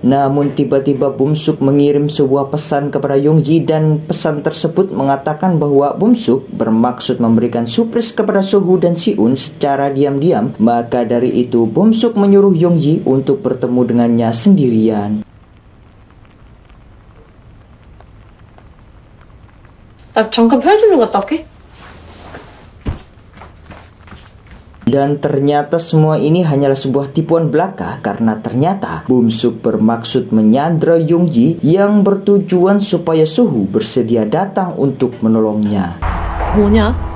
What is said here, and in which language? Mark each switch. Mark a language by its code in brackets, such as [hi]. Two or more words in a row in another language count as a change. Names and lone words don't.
[id] Namun tiba-tiba Bum-suk mengirim sebuah pesan kepada Jung-ji dan pesan tersebut mengatakan bahwa Bum-suk bermaksud memberikan surprise kepada Sohu dan Si-un secara diam-diam. Maka dari itu Bum-suk menyuruh Jung-ji untuk bertemu dengannya sendirian. [ko] 나 잠깐 편의점 갔다 올게. [id] Dan ternyata semua ini hanyalah sebuah tipuan belaka karena ternyata Bum-suk bermaksud menyandra Jung-ji yang bertujuan supaya Sohu bersedia datang untuk menolongnya. [ko] 뭐냐?